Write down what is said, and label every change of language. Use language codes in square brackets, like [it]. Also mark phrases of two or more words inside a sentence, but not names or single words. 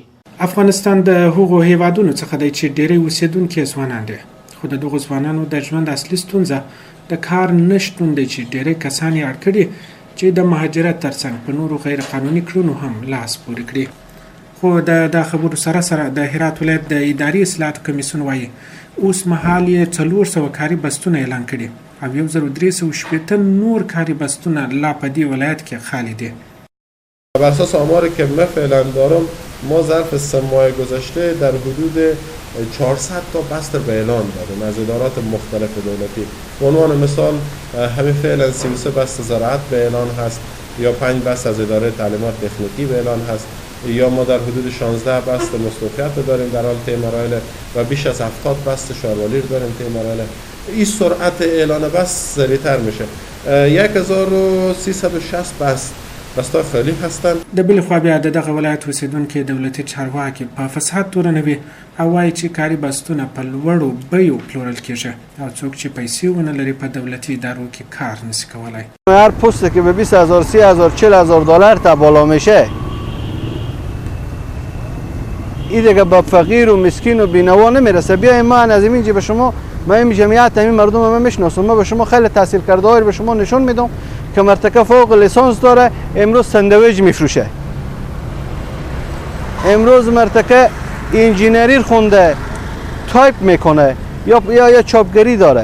[ps] افغانستان د هغو هیوادونو څخه دی چې ډېری اوسېدونکي ځوانان دي، خو د دغو ځوانانو د ژوند اصلي ستونزه د کار نشتون دی چې ډېری کسان یې اړ کړي چې د مهاجرت ترڅنګ په نورو غیر قانوني کړنو هم لاس پورې کړي. خو د خبرو سره سره د هرات ولایت د اداري اصلاحاتو کمیسیون وایي اوس مهال یې 400 کاري بستونه اعلان کړي او 1380 نور کاري بستونه لا په دې ولایت کې خالی دي. [fa] بر اساس آماری که من فعلا دارم ما ظرف 3 ماه گذشته در حدود 400 تا بست به اعلان دادیم از ادارات مختلف دولتی. به عنوان مثال همین فعلا 33 بست زراعت به اعلان هست، یا 5 بست از اداره تعلیمات تکنیکی به اعلان هست، یا ما در حدود 16 بست مستوفیت داریم در حال طی مراحل و بیش از 70 بست شاروالیر داریم طی مراحل. این سرعت اعلان بست سریعتر میشه. 1360 بستای خالی هستند. [ps] د بل خوا بیا دغه ولایت اوسیدونکي دولتي چارواکي په فساد تورنوي او وایي چې کاري بستونه په لوړو بیو پلورل کیږي او څوک چې پیسې ونه لري په دولتي ادارو کې کار نشي کولای. [fa] هر پستی که به 20,000 30,000 40,000 دلار تا بالا میشه، این دیگه به فقیر و مسکین و بینوا نمیرسه. بیاین من از اینجا به شما، من این جمعیت همین مردم من میشناسم، من به شما خیلی تحصیل کرده به شما نشون میدم که مرتکه فوق لیسانس داره، امروز ساندویچ میفروشه، امروز مرتکه انجینری خونده تایپ میکنه یا چاپگری داره.